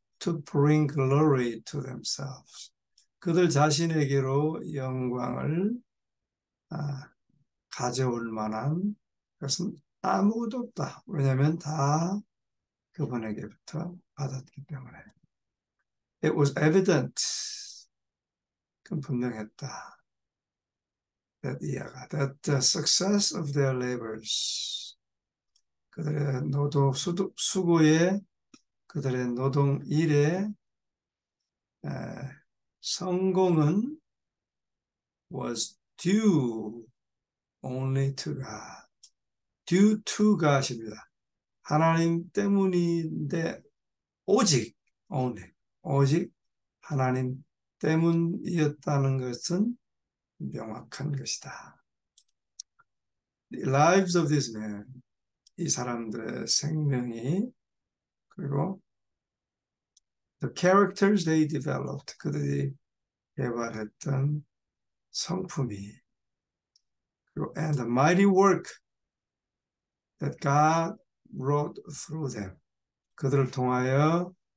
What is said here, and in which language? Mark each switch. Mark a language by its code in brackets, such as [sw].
[en] To bring glory to themselves. [ko] 그들 자신에게로 영광을 가져올 만한 것은 아무것도 없다. 왜냐하면 다 그분에게부터 받았기 때문에. [en] It was evident. [ko] 그건 분명했다. [en] That the success of their labors, [ko] 그들의 수고의 그들의 노동 일의 성공은 [en] was due only to God. due to God입니다. [ko] 하나님 때문인데 오직 only 오직 하나님 때문이었다는 것은 명확한 것이다. [en] The lives of these men, [ko] 이 사람들의 생명이 그리고 [en] the characters they developed, [ko] 그들이 개발했던 성품이 그리고 [en] and the mighty work that God wrought through them, [ko] 그들을 통하여